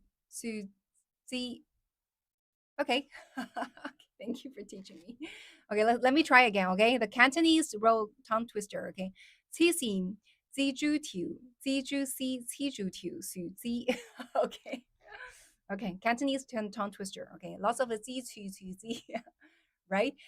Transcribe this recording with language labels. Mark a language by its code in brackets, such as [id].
[yue] 树枝 [en] Okay. Thank you for teaching me. Okay, let me try again. Okay, the Cantonese road tongue twister. Okay, [yue] 黐線蜘蛛條，蜘蛛絲黐蛛條，樹枝 Okay. [en] Okay, Cantonese tongue twister. Okay, lots of a z to z, right?